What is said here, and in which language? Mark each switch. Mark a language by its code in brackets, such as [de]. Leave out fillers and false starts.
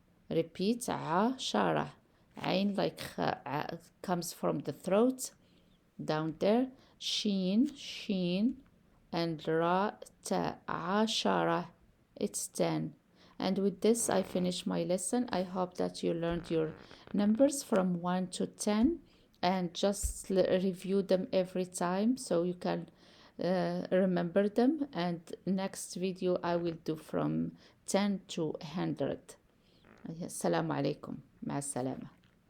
[en] Repeat عشرة. عين like comes from the throat down there. [ar] شين and راء تاء. [en] 10. It's 10. And with this, I finish my lesson. I hope that you learned your numbers from 1 to 10, and just review them every time so you can remember them. And next video I will do from 10 to 100. [ar] السلام عليكم. مع السلامة.